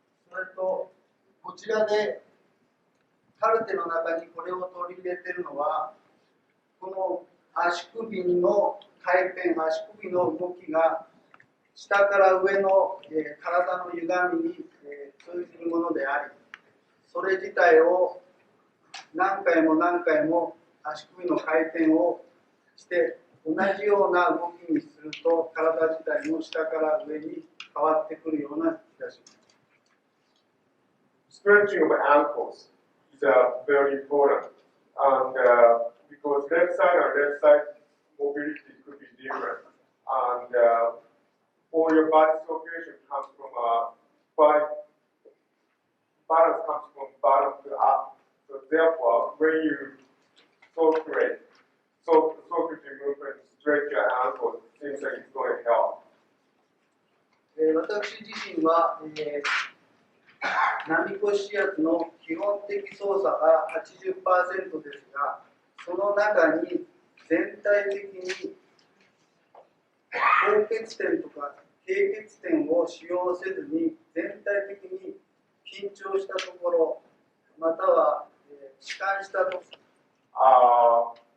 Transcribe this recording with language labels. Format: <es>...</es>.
<ja>それとこちらでカルテの中にこれを取り入れているのは、この足首の回転、足首の動きが下から上の、体の歪みに、通じるものであり、それ自体を何回も何回も足首の回転をして同じような動きにすると体自体も下から上に変わってくるような気がします。</ja> <en>Stretching of ankles is very important, and because left side mobility could be different, and all your body circulation comes from body balance comes from bottom to up. So therefore, when you circulate movement, stretch your ankles, it seems like it's going to help.</en> <ja>私自身は、Namikoshi Shiatsuの基本的操作が 80% ですが、その中に全体的に高血点とか低血点を使用せずに全体的に緊張したところ、または弛緩したところ。</ja>